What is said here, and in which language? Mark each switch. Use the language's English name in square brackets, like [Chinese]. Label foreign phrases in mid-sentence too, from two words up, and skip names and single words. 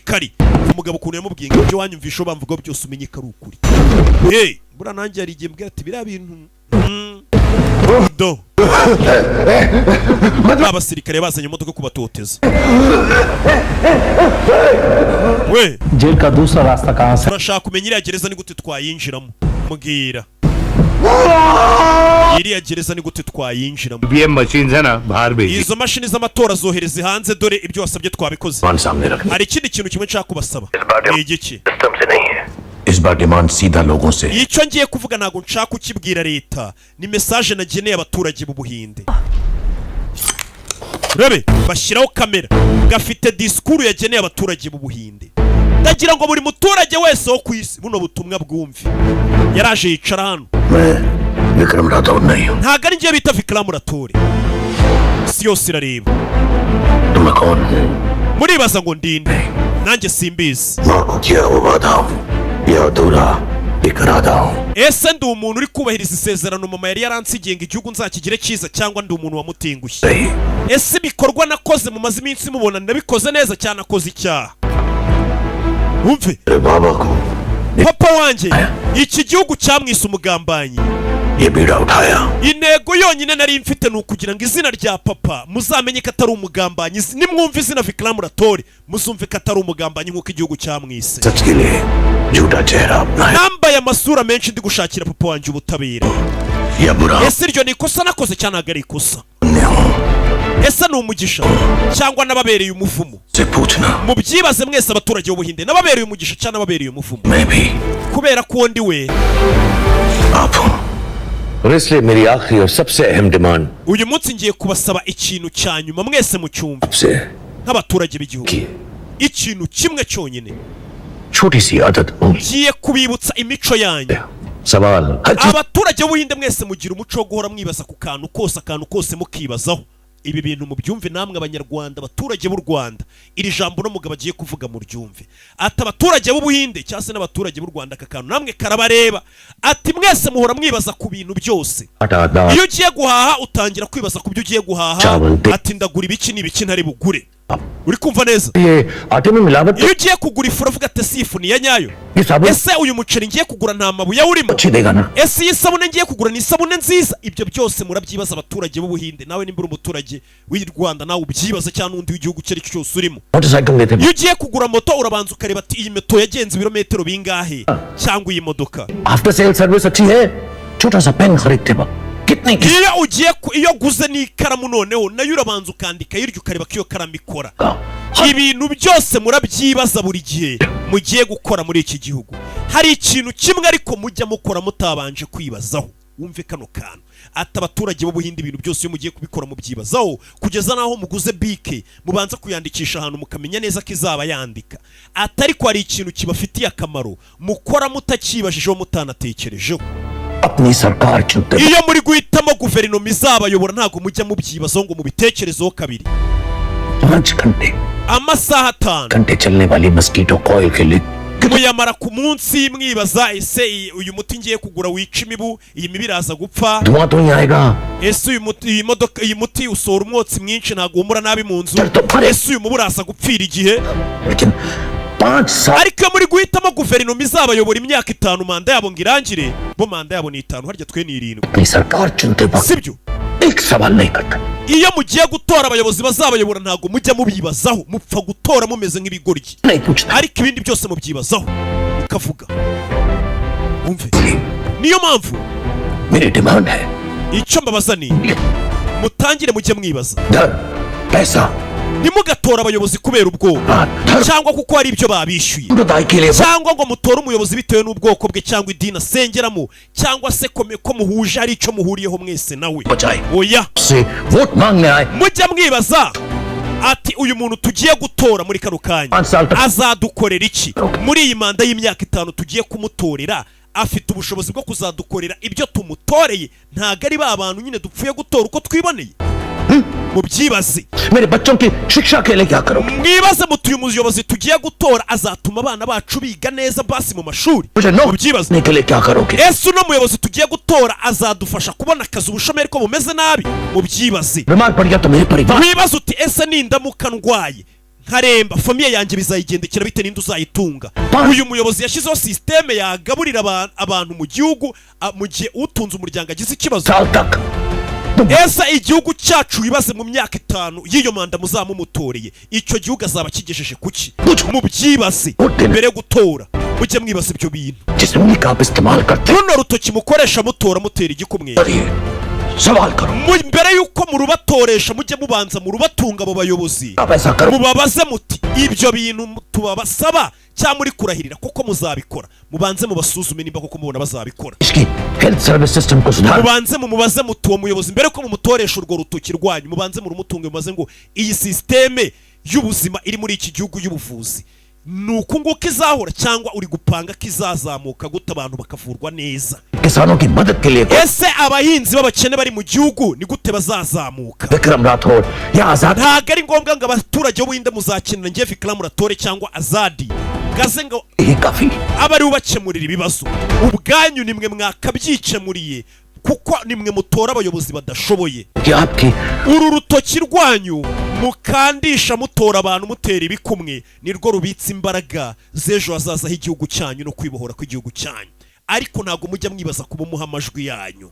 [Kinyarwanda] Kari umugabo ukuntu yamubwiye ngo ibyo wanyumvisho bamvugaho byose umenye ko ari ukuri. Bura nanjye ari igihe mbwira ati biriya bintu do abasirikare bazanye imodoka kubatoteza. We [Hindi] जेल का दूसरा रास्ता कहां से? [Kinyarwanda] turashaka kumenya iriya gereza ni gute twayinjiramo. Mbwira iriya gereza ni gute twayinjiramo? [English] EVM machine [Hindi] है ना बाहर भेजी. [Kinyarwanda] Izo mashini z'amatora zohereze hanze, dore ibyo wasabye twabikoze. Hari ikindi kintu kimwe nshaka kubasaba. Ni igiki? [Hindi] इस बार डिमांड सीधा लोगों से. [Kinyarwanda] Icyo ngiye kuvuga ntago nshaka ukibwira leta, ni message nageneye abaturage b'u Buhinde. Rebe bashyiraho kamera gafite disikuru yageneye abaturage b'u Buhinde. Ndagira ngo buri muturage wese wo ku isi buno butumwa bwumve. Yaraje yicara hano. [Hindi] विक्रम राठौर नहीं हूँ. [Kinyarwanda] Ntago ari ngiye bita Vikram Rathore. Si yose irareba. [Hindi] तो मैं कौन हूँ? [Kinyarwanda] Muribaza ngo ndinde? Nanjye simbizi. [Hindi] माँ को किया वो वादा हूँ या अधूरा एक इरादा हूँ. [Kinyarwanda] Ese ndi umuntu uri kubahiriza isezerano mama yari yaransigiye ngo igihugu nzakigire cyiza, cyangwa ndi umuntu wamutengushye? Ese ibikorwa nakoze mu mazi iminsi mubona nabikoze neza cyane nakoze icyaha? Umve [Hindi] बाबा को [Kinyarwanda] papa wanjye iki gihugu cyamwise umugambanyi. [Hindi] ये बीड़ा उठाया. [Kinyarwanda] Intego yonyine nari mfite ni ukugira ngo izina rya papa muzamenye ko atari umugambanyi. Nimwumva izina Vikram Rathore muzumve ko atari umugambanyi nk'uko igihugu cyamwise. [Hindi] सच के लिए झूठा चेहरा अपना [Kinyarwanda] Nambaye amasura menshi ndi gushakira papa wanjye ubutabera. [Hindi] या बुरा [Kinyarwanda] Ese iryo ni ikosa nakoze cyangwa ntabwo ari ikosa? [Hindi] पुण्य हूँ [Kinyarwanda] Ese ni umugisha cyangwa nababereye umuvumo? [Hindi] से पूछना. [Kinyarwanda] Mubyibaze mwese abaturage b'Ubuhinde, nababereye umugisha cyangwa nababereye umuvumo? [Hindi] मैं भी [Kinyarwanda] Kubera ko ndi we. [Hindi] आप हूँ. और इसलिए मेरी आखिरी और सबसे अहम डिमांड [Kinyarwanda] Uyu munsi ngiye kubasaba ikintu cya nyuma mwese mu cyumba [Hindi] आपसे [Kinyarwanda] nk'abaturage b'igihugu. [Hindi] की [Kinyarwanda] Ikintu kimwe cyonyine. [Hindi] छोटी सी आदत होगी. [Kinyarwanda] Ngiye kubibutsa imico yanyu. [Hindi] सवाल हर चीज [Kinyarwanda] Abaturage b'Ubuhinde mwese mugira umuco wo guhora mwibaza ku kantu kose mukibazaho. Ibi bintu mubyumve namwe abanyarwanda, abaturage b'u Rwanda. Iri jambo no mugabo agiye kuvuga mu ryumve. Ati abaturage b'Ubuhinde cyangwa se n'abaturage b'u Rwanda, aka kantu namwe karabareba. Ati mwese muhora mwibaza ku bintu byose. हटादा Iyo ugiye guhaha utangira kwibaza ku byo ugiye guhaha. Cyabonte. Ati ndagura ibiki n'ibiki ntari bugure. uri kumva neza [Hindi] ये आटे में मिलावट [Kinyarwanda] iyo ugiye kugura ifu uravuga ati si ifu ni iya nyayo [Hindi] ये साबुन [Kinyarwanda] ese uyu muceri ngiye kugura nta mabuye awurimo [Hindi] अच्छी देगा ना [Kinyarwanda] ese iyi sabune ngiye kugura ni isabune nziza ibyo byose murabyibaza abaturage b'ubuhinde nawe nimba uri umuturage w'i Rwanda nawe ubyibaza cyangwa n'undi w'igihugu icyo ari cyo cyose urimo [Hindi] मोटरसाइकिल लेते [Kinyarwanda] iyo ugiye kugura moto urabanza ukareba ati iyi moto yagenze ibirometero bingahe cyangwa iyi modoka [English] after sale service [Hindi] अच्छी है छोटा सा पेन खरीदते वक्त कितनी [Kinyarwanda] iyo ugiye iyo guze n'ikaramu noneho nayo urabanza ukandika hirya ukareba ko iyo karamu ikora ibintu byose murabyibaza buri gihe mugiye gukora muri iki gihugu hari ikintu kimwe ariko mujya mukora mutabanje kwibazaho wumve kano kantu ati abaturage b'ubuhinde ibintu byose iyo mugiye kubikora mubyibazaho kugeza naho muguze bike mubanza kuyandikisha ahantu mukamenya neza ko izaba yandika atari ko hari ikintu kibafitiye akamaro mukora mutakibajijeho mutanatekerejeho [Hindi] अपनी सरकार चुनते [Kinyarwanda] iyo muri guhitamo guverinoma izabayobora ntabwo mujya mubyibazaho ngo mubitekerezeho kabiri [Hindi] 5 घंटे [Kinyarwanda] amasaha 5 [Hindi] घंटे चलने वाली [English] mosquito coil [Hindi] के लिए [Kinyarwanda] muyamara ku munsi mwibaza ese uyu muti ngiye kugura wica imibu iyi mibi iraza gupfa [Hindi] धुआं तो नहीं आएगा [Kinyarwanda] ese iyi muti usohora umwotsi mwinshi ntabwo humura nabi mu nzu ese uyu mubu uraza gupfira igihe [Hindi] लेकिन 5 साल [Kinyarwanda] ariko iyo muri guhitamo guverinoma izabayobora imyaka 5 manda yabo ngo irangire bo manda yabo ni 5 harya twe ni 7 [Hindi] अपनी सरकार चुनते वक्त [Kinyarwanda] sibyo [Hindi] एक सवाल नहीं करता [Kinyarwanda] iyo mugiye gutora abayobozi bazabayobora ntabwo mujya mubibazaho mupfa gutora mumeze nk'ibigoryi [Hindi] नहीं पूछता [Kinyarwanda] ariko ibindi byose mubyibazaho mukavuga umve niyo mpamvu [Hindi] मेरी डिमांड है [Kinyarwanda] icyo mbabaza ni mutangire mujye mwibaza [Hindi] धन पैसा [Kinyarwanda] ntimugatora abayobozi kubera ubwoba cyangwa kuko hari ibyo babishyuye [Hindi] विदाई के लिए [Kinyarwanda] cyangwa ngo mutore umuyobozi bitewe n'ubwoko bwe cyangwa idini asengeramo cyangwa se ko muhuje hari icyo muhuriyeho mwese nawe [Hindi] बचाए [Kinyarwanda] oya [Hindi] से वोट मांगने आए [Kinyarwanda] mujya mwibaza ati uyu muntu tugiye gutora muri kano kanya [Hindi] 5 साल तक [Kinyarwanda] azadukorera iki muri iyi manda y'imyaka 5 tugiye kumutorera afite ubushobozi bwo kuzadukorera ibyo tumutoreye ntago ari ba bantu nyine dupfuye gutora uko twiboneye mubyibaze [Hindi] मेरे बच्चों की शिक्षा के लिए क्या करोगे [Kinyarwanda] mwibaze mutuye umuyobozi tugiye gutora azatuma abana bacu biga neza basi mu mashuri [Hindi] मुझे नो [Kinyarwanda] mubyibaze [Hindi] नहीं के लिए क्या करोगे [Kinyarwanda] ese uno muyobozi tugiye gutora azadufasha kubona akazi ubushomeri ko bumeze nabi mubyibaze [Hindi] बीमार पड़ गया तो मेरे परिवार [Kinyarwanda] mwibaze uti ese nindamuka ndwaye nkaremba famiye yanjye bizayigendekera bite ninde uzayitunga uyu muyobozi yashyizeho systeme yagaburira abantu mu gihugu mu gihe utunze umuryango agize ikibazo [Hindi] साल तक [Kinyarwanda] ese igihugu cyacu wibaze mu myaka 5 y'iyo manda muzamumutoreye icyo gihugu azaba kigejeje kuki mubyibaze mbere yo gutora mujye mwibaza ibyo bintu [Hindi] जिस उंगली का आप इस्तेमाल करते [Kinyarwanda] runo rutoki mukoresha mutora mutera igikumwe [Hindi] हैं सवाल करो [Kinyarwanda] mbere yuko murubatoresha mujye mubanza murubatunga abo bayobozi [Hindi] आप ऐसा करो [Kinyarwanda] mubabaze muti ibyo bintu tubabasaba cyangwa muri kurahirira kuko muzabikora mubanze mubasuzume nimba kuko mubona bazabikora [Hindi] इसकी [English] health service system [Hindi] को सुधार [Kinyarwanda] mubanze mumubaze muti uwo muyobozi mbere ko mumutoresha urwo rutoki rwanyu mubanze murumutunge mubaze ngo iyi systeme y'ubuzima iri muri iki gihugu y'ubuvuzi nuko nguko izahora cyangwa uri gupanga ko izazamuka gute abantu bakavurwa neza [Hindi] किसानों की मदद के लिए [Kinyarwanda] ese abahinzi b'abakene bari mu gihugu ni gute bazazamuka [Hindi] विक्रम राठौर या आजाद [Kinyarwanda] ntago ari ngombwa ngo abaturage b'ubuhinde muzakenera ngiye Vikram Ratore cyangwa Azadi gaze ngo [Hindi] ही काफी [Kinyarwanda] aba ari ubakemurira ibibazo ubwanyu nimwe mwakabyikemuriye kuko nimwe mutora abayobozi badashoboye [Hindi] कि आपकी [Kinyarwanda] uru rutoki rwanyu mukandisha mutora abantu mutera ibikumwe nirwo rubitse imbaraga z'ejo hazaza h'igihugu cyanyu no kwibohora kw'igihugu cyanyu ariko ntago mujya mwibaza kuba muha amajwi yanyu